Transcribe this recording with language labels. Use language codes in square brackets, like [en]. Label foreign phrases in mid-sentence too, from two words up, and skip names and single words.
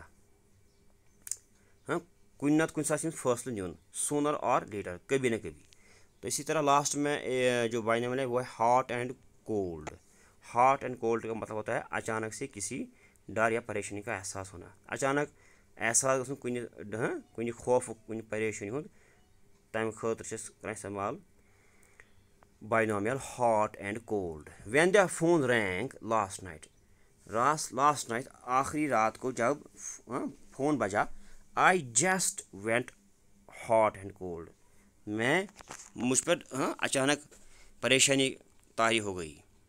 [ks] हाँ, कुन साथ फैसला नुन, सूनर और लेटर, [hi] कभी न कभी। तो इसी तरह लास्ट में जो बाइनोमियल है वो है [en] hot and cold. hot and cold [hi] का मतलब होता है अचानक से किसी डर या परेशानी का एहसास होना। [ks] अचानक एहसास कुन खौफ कुन परेशानी हूँ, तम खतर इस्तेमाल बाइनोमियल [en] hot and cold. When the phone rang last night, last night [hi] आखिरी रात को जब फ़ोन बजा। [en] I just went hot and cold, [hi] मुझ पर अचानक परेशानी तारी हो गई।